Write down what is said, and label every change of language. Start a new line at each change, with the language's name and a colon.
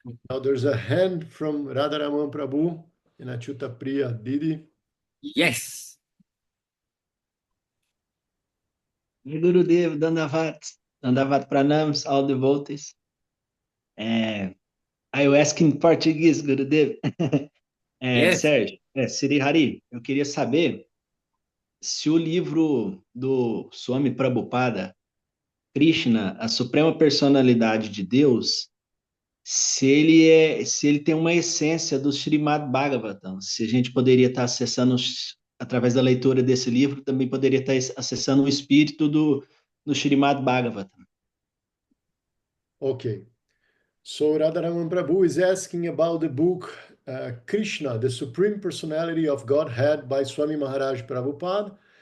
English: Now there's a hand from Radharaman Prabhu and Achyuta Priya Didi. Yes. Gurudev, Dandavat Pranams, all devotees. I will ask in Portuguese, Gurudev. Yes.
Portuguese: Sérgio, Sri Hari, eu queria saber se o livro do Swami Prabhupada, Krishna, a Suprema Personalidade de Deus, se ele tem uma essência do Srimad Bhagavatam, se a gente poderia estar acessando, através da leitura desse livro, também poderia estar acessando o espírito do Srimad Bhagavatam.
English: Okay. So Radharaman Prabhu is asking about the book Krishna, the Supreme Personality of Godhead by Swami Maharaj Prabhupada.